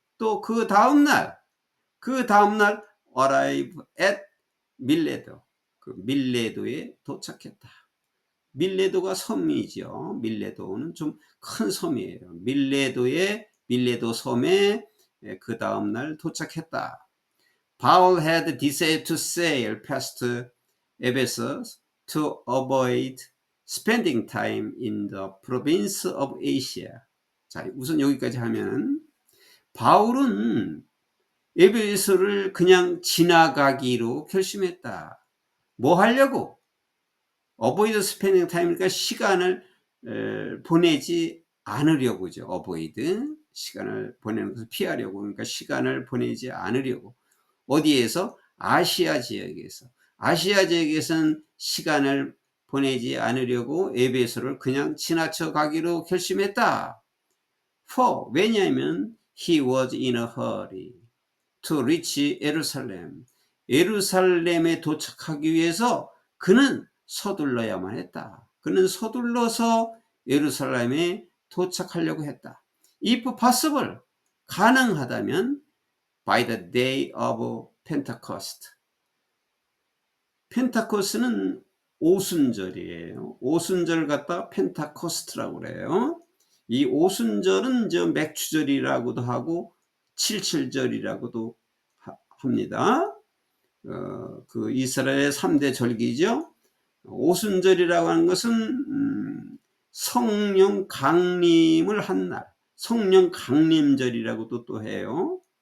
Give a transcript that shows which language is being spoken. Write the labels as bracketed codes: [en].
[ko] 또 그 다음날 [en] arrive at [ko] 밀레도. 그 밀레도에 도착했다. 밀레도가 섬이죠. 밀레도는 좀 큰 섬이에요. 밀레도 섬에 그 다음날 도착했다. [en] Paul had decided to sail past Ephesus to avoid spending time in the province of Asia. [ko] 자, 우선 여기까지 하면 바울은 에베소를 그냥 지나가기로 결심했다. 뭐 하려고? 어보이드 스페닝 타임이니까 시간을 보내지 않으려고죠. 어보이드, 시간을 보내는 것을 피하려고. 그러니까 시간을 보내지 않으려고. 어디에서? 아시아 지역에서. 아시아 지역에서는 시간을 보내지 않으려고 에베소를 그냥 지나쳐 가기로 결심했다. [en] For, [ko] 왜냐하면 [en] he was in a hurry to reach 예루살렘. [ko] 예루살렘에 도착하기 위해서 그는 서둘러야만 했다. 그는 서둘러서 예루살렘에 도착하려고 했다. [en] If possible, [ko] 가능하다면 [en] by the day of Pentecost. [ko] 펜타코스는 오순절이에요. 오순절 갖다 펜타코스트라고 그래요. 이 오순절은 저 맥추절이라고도 하고 칠칠절이라고도 합니다. 그 이스라엘의 3대 절기죠. 오순절이라고 하는 것은 성령 강림을 한 날, 성령 강림절이라고도 또 해요.